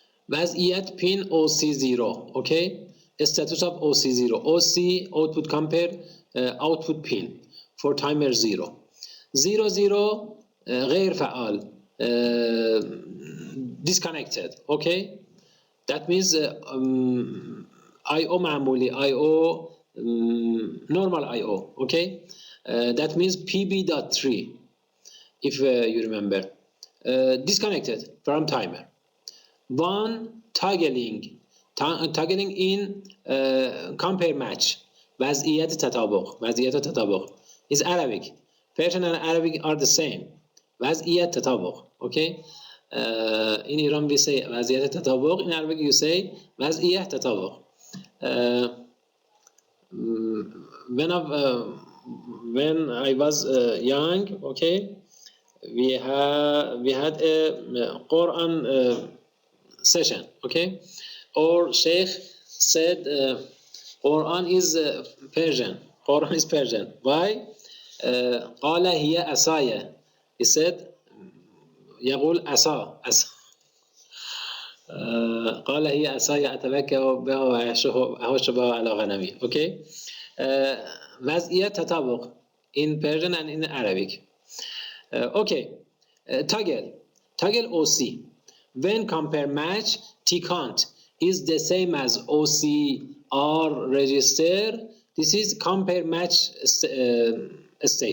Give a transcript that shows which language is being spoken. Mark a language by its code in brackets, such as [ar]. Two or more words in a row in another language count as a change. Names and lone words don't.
[en] وضعیت pin OC0. Okay, status of OC0. OC output compare output pin for timer 0. [fa] 00 غیر فعال disconnected. [en] Okay, that means IO معمولی IO normal IO. Okay, that means PB.3 if you remember. Disconnected from timer. One toggling in compare match [fa] وضعیت تطابق [en] is Arabic. Persian and Arabic are the same. [fa] وضعیت تطابق. [en] Okay, in Iran we say [fa] وضعیت تطابق, [en] in Arabic you say [fa] وضعیت تطابق. [en] When I was young, okay, we had a Quran session. Okay, or Sheikh said Quran is Persian. Quran is Persian. Why? [ar] قال هي عصاي. [en] He said [ar] يقول عصا قال هي عصاي أتبكى بها وأهش بها على غنمي. [en] Okay, [fa] وضعیت تطابق [en] in Persian and in Arabic. Okay, toggle OC. When compare match T-count is the same as OCR register, this is compare match state.